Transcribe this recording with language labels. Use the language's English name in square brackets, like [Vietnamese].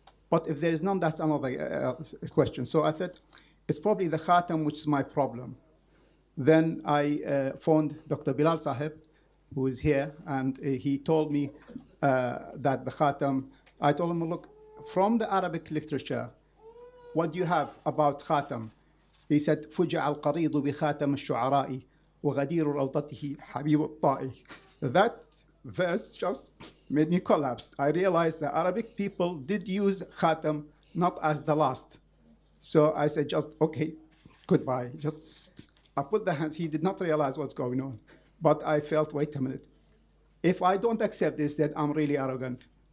[English] But if there is none, that's another question. So I thought, it's probably the Khatam which is my problem. Then I phoned Dr. Bilal Sahib, who is here, and he told me that the Khatam, I told him, look, from the Arabic literature, what do you have about Khatam? He said, [Arabic] فُجِعَ الْقَرِيضُ بِخَاتَمِ الشُّعَرَاءِ وَغَدِيرُ رَوْضَتِهِ حَبِيبُ الطَّائِ. [English] That verse just made me collapse. I realized the Arabic people did use Khatam not as the last. So I said, okay, goodbye. I put the hands. He did not realize what's going on. But I felt, wait a minute. If I don't accept this, then I'm really arrogant.